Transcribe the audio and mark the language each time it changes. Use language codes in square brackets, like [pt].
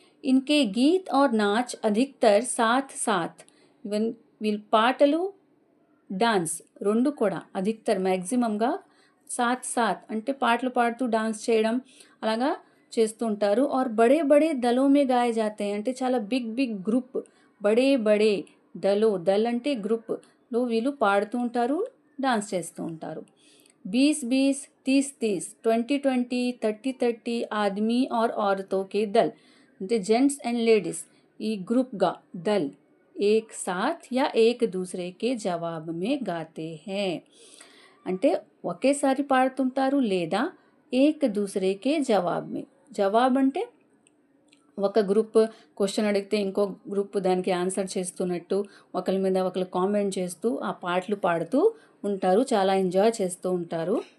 [hi] ఇన్కే గీత్ और नाच अधिकतर साथ साथ [te] ఈవెన్ వీళ్ళ పాటలు డాన్స్ రెండు కూడా అధికతర్ మ్యాక్సిమంగా సాత్ సాత్ అంటే పాటలు పాడుతూ డాన్స్ చేయడం అలాగా చేస్తూ ఉంటారు. [hi] और बड़े बड़े दलों में गाए जाते हैं [te] అంటే చాలా బిగ్ బిగ్ గ్రూప్ బడే బడే దల్ అంటే గ్రూప్లో వీళ్ళు పాడుతూ ఉంటారు, డాన్స్ చేస్తూ ఉంటారు. [hi] 20-20, 30-30, 20-20, 30-30 आदमी और औरतों के दल అంటే जेंट्स एंड लेडीज ఈ గ్రూప్గా దల్ एक साथ या एक दूसरे के जवाब में गाते हैं. [te] అంటే ఒకేసారి పాడుతుంటారు లేదా [hi] ఏక్ దూసరేకే జవాబ్ మే. [te] జవాబ్ అంటే ఒక గ్రూప్ క్వశ్చన్ అడిగితే ఇంకో గ్రూప్ దానికి ఆన్సర్ చేస్తున్నట్టు ఒకరి మీద ఒకరు కామెంట్ చేస్తూ ఆ పాటలు పాడుతూ ఉంటారు, చాలా ఎంజాయ్ చేస్తూ ఉంటారు.